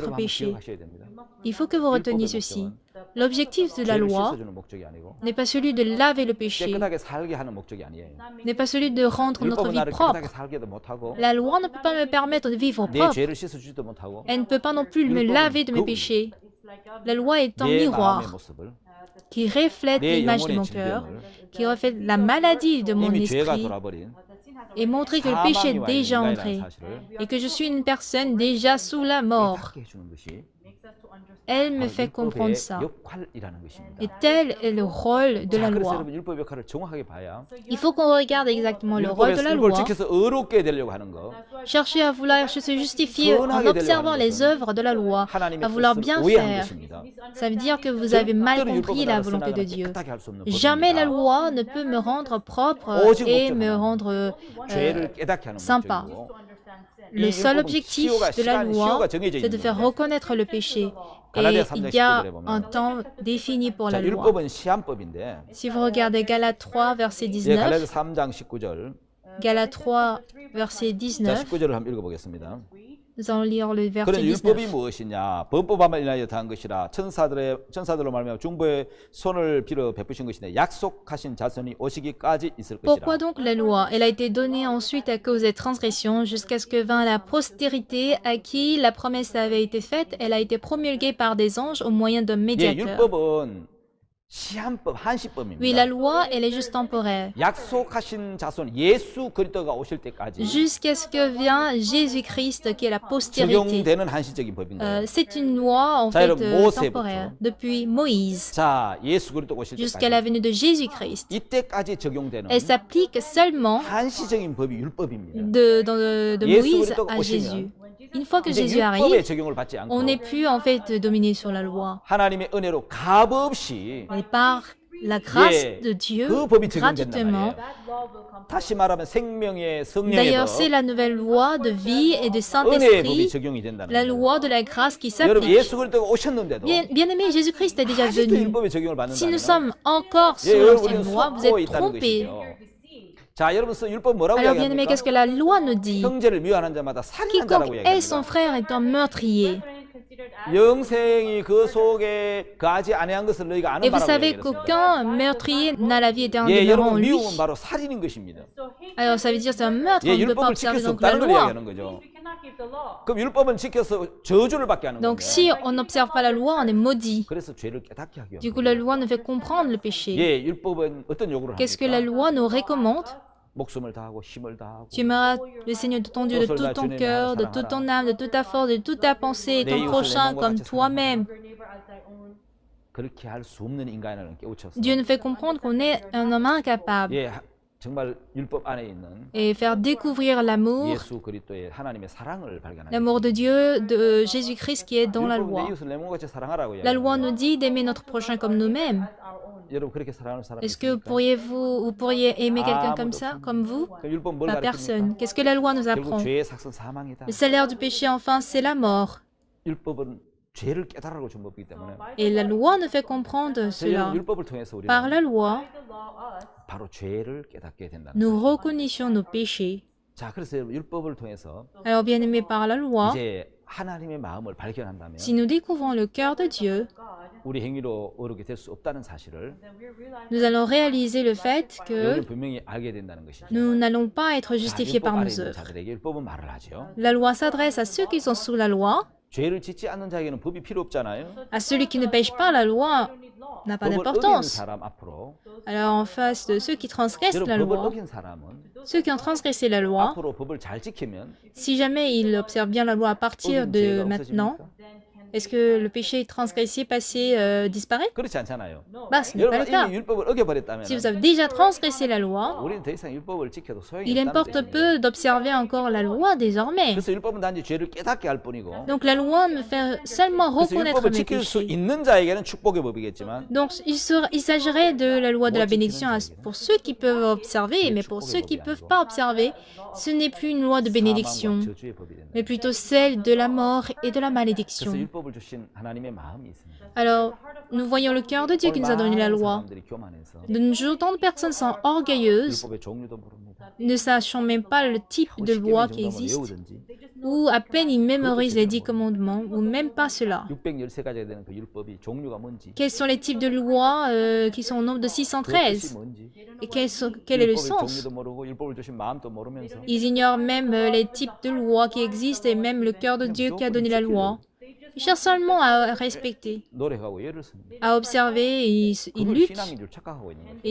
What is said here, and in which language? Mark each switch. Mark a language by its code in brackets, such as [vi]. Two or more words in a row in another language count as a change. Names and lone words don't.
[ko] 여러분 한번 [fr] péché. [ko] 기억하셔야 됩니다. [fr] Il faut que vous reteniez ceci. L'objectif de la [ko] 죄를 [fr] loi [ko] 씻어주는 목적이 아니고 [fr] n'est pas celui de laver le péché, [ko] 깨끗하게 살게 하는 목적이 아니에요. [fr] n'est pas celui de rendre notre [ko] 율법은 [fr] vie [ko] 나를 [fr] propre. [ko] 깨끗하게 살게도 못하고 [fr] La loi ne peut pas me permettre de vivre [ko] 내 [fr] propre. [ko] 죄를 씻어주지도 못하고 [fr] Elle ne peut pas non plus me laver de mes péchés. La loi est un [ko] 내 마음의 [fr] miroir [ko] 모습을 [fr] qui reflète [ko] 내 [fr] l'image de [ko] 영혼의 [fr] mon cœur, [ko] 질병을 [fr] qui reflète la maladie de mon [ko] 이미 죄가 [fr] esprit [ko] 돌아버린 [fr] et montrer que le péché [ko] 사망이 [fr] est [ko] 와 [fr] déjà [ko] 있는 [fr] entré [ko] 인간이라는 사실을 [fr] et que je suis une personne déjà sous la mort. [ko] 깨닫게 해주는 것이 [fr] Elle me [ko] 바로 [fr] fait comprendre ça. [ko] 율법의 역할이라는 것입니다. [fr] Et tel est le rôle de la [ko] 자, 그래서 [fr] loi. [ko] 여러분 율법 역할을 정확하게 봐야 [fr] Il faut qu'on regarde exactement le rôle de la [ko] 율법을 [fr] loi. [ko] 지켜서 의롭게 되려고 하는 거 [fr] Chercher à vouloir se justifier en observant les œuvres de la loi, [ko] 하나님의 [fr] à vouloir [ko] 뜻을 [fr] bien [ko] 오해한 [fr] faire. [ko] 것입니다. [fr] Ça veut dire que vous avez mal compris la volonté de Dieu. Jamais la loi ne peut me rendre propre et me rendre [ko] 죄를 깨닫게 하는 [fr] sympa. [ko] 목적이고 [fr] Le seul objectif de la loi, c'est de faire reconnaître le péché. Et il y a un temps défini pour la [ko] 자, [fr] loi. [ko] 율법은 시한법인데 [fr] Si vous regardez Galates 3, verset [ko] 예, 19, 갈라디아 3장 19절 [fr] Galates 3, verset [ko] 자, 19, 19절을 한번 읽어보겠습니다. [fr] nous allons lire le verset [ko] 그런 율법이 19. 무엇이냐? 법법함을 인하여 더한 것이라 천사들로 말미암아 중보의 손을 빌어 베푸신 것이네 약속하신 자손이 오시기까지 있을 것이라. [fr] Pourquoi donc la loi? Elle a été donnée ensuite à cause des transgressions jusqu'à ce que vint la postérité à qui la promesse avait été faite. Elle a été promulguée par des anges au moyen d'un [ko] 예, [fr] médiateur. [ko] 율법은 시한법, 한시법입니다. [fr] Oui, la loi, elle est juste temporaire. [ko] 약속하신 자손 예수 그리스도가 오실 때까지 [fr] Jusqu'à ce que vient Jésus-Christ, qui est la postérité. [ko] 적용되는 한시적인 법인 거예요. [fr] C'est une loi, en [ko] 자, [fr] fait, [ko] 여러분, 모세부터. [fr] temporaire. Depuis Moïse [ko] 자, 예수 그리스도 오실 [fr] jusqu'à la [ko] 때까지 [fr] venue de Jésus-Christ. [ko] 이때까지 적용되는 [fr] Elle s'applique seulement [ko] 한시적인 법이 율법입니다. [fr] de [ko] 예수 Moïse 그리스도가 [fr] à [ko] 오시면 [fr] Jésus. Une fois que [ko] 이제 Jésus 율법의 [fr] arrive, [ko] 적용을 받지 [fr] on [ko] 않고 [fr] n'est plus en fait dominé sur la loi. [ko] 하나님의 은혜로 값 없이 [fr] Mais par la grâce [ko] 예, [fr] de Dieu, [ko] 그 법이 적용된단 [fr] gratuitement. [ko] 말이에요. 다시 말하면 생명의 성령의 [fr] D'ailleurs, [ko] 법, [fr] c'est la nouvelle loi de vie et de [ko] 은혜의 법이 [fr] Saint-Esprit, [ko] 적용이 된다는 [fr] la [ko] 거예요. [fr] loi de la grâce qui [ko] 여러분 [fr] s'applique. [ko] 예수 그리스도가 오셨는데도 [fr] Bien-aimé, Jésus-Christ est déjà [ko] 아직도 [fr] venu. [ko] 율법의 적용을 [fr] Si nous [ko] 받는다면 [fr] sommes encore [ko] 예, [fr] sous [ko] 여러분 [fr] l'ancienne [ko] 우리는 [fr] loi, vous [ko] 속고 [fr] êtes [ko] 있다는 [fr] trompés. [ko] 것이죠. 자, 여러분 율법 뭐라고 [fr] Alors, bien-aimé, [ko] 이야기합니까? [fr] qu'est-ce que la loi nous dit? [ko] 형제를 미워하는 자마다 살인한 자라고 [fr] Quiconque hait son [ko] 이야기합니다. [fr] frère est un meurtrier. [ko] 영생이 그 속에 거하지 아니한 것을 너희가 [fr] Et [ko] 아는 [fr] vous [ko] 바라고 [fr] savez [ko] 얘기했습니다. [fr] qu'aucun meurtrier n'a la vie éternelle [ko] 예, [fr] demeurant en [ko] 여러분 [fr] lui. [ko] 미움은 바로 살인인 것입니다. [fr] Alors, ça veut dire que c'est un meurtre, [ko] 예, [fr] on ne peut pas [ko] 율법을 지킬 [fr] observer [ko] 수 [fr] donc la [ko] 없다는 걸 [fr] loi. [ko] 이야기하는 거죠. 그럼 율법은 지켜서 저주를 받게 하는 [fr] Donc, [ko] 건데. [fr] si on n'observe pas la loi, on est maudit. [ko] 그래서 죄를 깨닫게 하기 [fr] Du coup, [ko] 위해서. [fr] la loi nous fait comprendre le péché. [ko] 예, 율법은 어떤 요구를 [fr] Qu'est-ce que la [ko] 합니까? [fr] loi nous recommande? [ko] 목숨을 다하고 힘을 다하고 [fr] Tu aimeras le Seigneur de ton Dieu de tout ton cœur, de toute ton âme, de toute ta force, de toute ta pensée, et ton prochain comme toi-même. [ko] 그렇게 할 수 없는 인간을 깨우쳐서 [fr] Dieu nous fait comprendre qu'on est un homme incapable [ko] 예, 정말 율법 안에 있는 [fr] et faire découvrir l'amour, [ko] 예수 그리스도의 하나님의 사랑을 발견하게 [fr] l'amour de Dieu, de Jésus-Christ qui est dans la [ko] 율법은 내 [fr] loi. [ko] 이웃을 내 몸같이 사랑하라고 [fr] La loi [ko] 이야기합니다. [fr] nous dit d'aimer notre prochain comme nous-mêmes. [ko] 여러분 그렇게 사랑하는 사람이 [fr] Est-ce que [ko] 있습니까? [fr] vous pourriez aimer quelqu'un comme ça, comme vous? [ko] 그 율법 뭘 [fr] Pas [ko] 가르칩니까? [fr] personne. Qu'est-ce que la loi nous [ko] 결국 [fr] apprend? [ko] 죄의 삭선 사망이다. [fr] Le salaire du péché, enfin, c'est la mort. [ko] 율법은 죄를 깨달으라고 준 법이기 때문에 [fr] Et la loi nous fait comprendre [ko] 그래서 여러분 [fr] cela. [ko] 율법을 통해서 우리는 [fr] Par la loi, [ko] 바로 죄를 깨닫게 된다는 [fr] nous [ko] 거예요. [fr] reconnaissons nos péchés. [ko] 자, 그래서 여러분 율법을 통해서 [fr] Alors, bien aimé par la loi, [ko] 이제 하나님의 마음을 발견한다면 [fr] si nous découvrons le cœur de Dieu, [ko] 우리 행위로 어렵게 될 수 없다는 사실을 [fr] nous allons réaliser le fait que [ko] 여러분 분명히 알게 된다는 것이죠. [fr] nous n'allons pas être [ko] 자, [fr] justifiés [ko] 율법 [fr] par [ko] 아래 [fr] nos [ko] 있는 [fr] œuvres. [ko] 자들에게 율법은 말을 하죠. [fr] La loi s'adresse à ceux qui sont sous la loi. [ko] 죄를 짓지 않는 자에게는 법이 필요 없잖아요. [fr] À celui qui ne pêche pas, la loi n'a pas [ko] 법을 어기는 [fr] d'importance. [ko] 사람 앞으로 [fr] Alors, en face de ceux qui transgressent la [ko] 여러분 법을 [fr] loi, [ko] 어긴 사람은 [fr] ceux qui ont transgressé la loi, [ko] 앞으로 법을 잘 지키면 [fr] si jamais ils observent bien la loi à partir [ko] 어긴 [fr] de [ko] 죄가 [fr] maintenant, [ko] 없어집니까? [fr] est-ce que le péché transgressé passé disparaît? [ko] 그렇지 않잖아요. [fr] Bah, ce n'est pas le [ko] 여러분 [fr] cas. [ko] 이미 율법을 어겨버렸다면 [fr] Si vous avez déjà transgressé la loi, [ko] 우리는 더 이상 율법을 지켜도 소용이 [fr] il [ko] 없다는 [fr] importe [ko] 뜻입니다. [fr] peu d'observer encore la loi désormais. [ko] 그래서 율법은 단지 죄를 깨닫게 할 뿐이고 [fr] Donc la loi me fait seulement [ko] 그래서 [fr] reconnaître [ko] 율법을 [fr] mes [ko] 지킬 수 [fr] péchés. [ko] 있는 자에게는 축복의 법이겠지만 [fr] Donc il s'agirait de la loi de la bénédiction pour ceux qui peuvent observer, mais pour ceux qui ne peuvent pas observer, ce n'est plus une loi de bénédiction, [ko] 사망과 저주의 법이 된다. [fr] mais plutôt celle de la mort et de la [ko] 그래서 [fr] malédiction. [ko] 율법을 주신 하나님의 마음이 있습니다. [fr] Alors, nous voyons le cœur de Dieu qui nous a donné la [ko] 많은 [fr] loi. [ko] 사람들이 교만해서 [fr] De nos jours, tant de personnes sont orgueilleuses, [ko] 율법의 종류도 모릅니다. [fr] ne sachant même pas le type [ko] 하고 [fr] de [ko] 쉽게 [fr] loi [ko] 면 [fr] qui [ko] 정도만 [fr] existe, [ko] 외우든지 [fr] ou à peine ils mémorisent les 10 commandements, ou même pas cela. [ko] 613가지가 되는 그 율법이 종류가 뭔지 [fr] Quels sont les types de lois qui sont au nombre de [ko] 그 뜻이 613? 뭔지 [fr] Et quel est le [ko] 율법의 [fr] sens? [ko] 종류도 모르고 율법을 주신 마음도 모르면서 [fr] Ils ignorent même les types de lois qui existent et même le cœur de Dieu qui a donné la loi. Ils cherchent seulement à respecter, [ko] 노력하고 예를 씁니다. [fr] à observer, et ils [ko] 그걸 [fr] luttent, [ko] 신앙인 줄 착각하고 있는 거죠.